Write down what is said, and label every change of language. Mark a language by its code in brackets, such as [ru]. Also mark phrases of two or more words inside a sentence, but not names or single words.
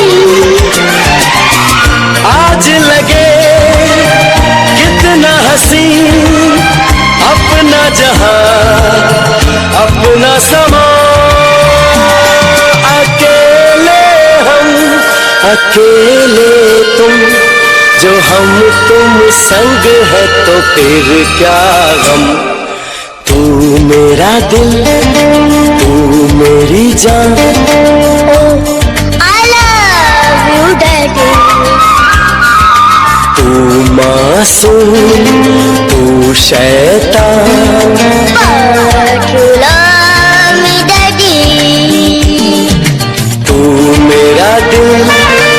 [hi] आज लगे कितना हसीन अपना जहां, अपना समा। अकेले हम, अकेले तुम, जो हम तुम संग है तो फिर क्या गम। तू मेरा दिल, तू मेरी जान। [en] Oh I love you daddy. [hi] तू मासूम, तू शैतान। [en] But you love me डैडी। [hi] तू मेरा दिल,